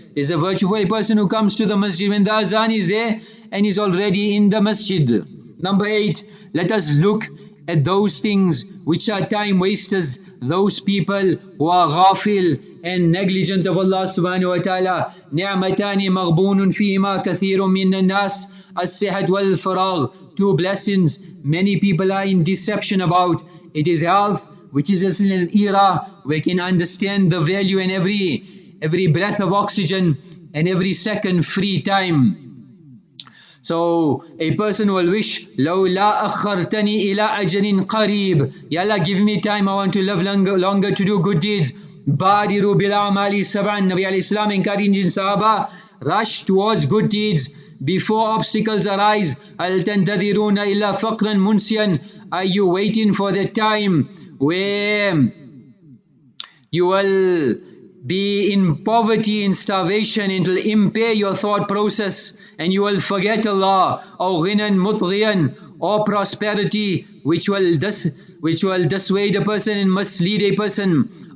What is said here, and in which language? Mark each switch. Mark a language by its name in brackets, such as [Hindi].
[English] There's a virtue for a person who comes to the masjid when the azan is there and is already in the masjid. Number 8, let us look at those things which are time wasters, those people who are ghafil and negligent of Allah subhanahu wa ta'ala. [Arabic] نعمتان مغبون فيهما كثير من الناس الصحة والفراغ. [English] 2 blessings many people are in deception about. It is health, which is in an era where we can understand the value in every breath of oxygen and every second free time. So a person will wish, [Arabic] لو لا أخرتني إلى أجل قريب. [English] Ya Allah, give me time, I want to live longer to do good deeds. [Arabic] بادروا بالأعمال سبعا. [English] Nabi alayhi salam encouraging Sahaba, rush towards good deeds before obstacles arise. [Arabic] هل تنتظرون إلا فقرا منسيا. [English] Are you waiting for the time where you will be in poverty, in starvation, it will impair your thought process and you will forget Allah. Or ghinan muthghiyan, or prosperity which will dissuade a person and mislead a person.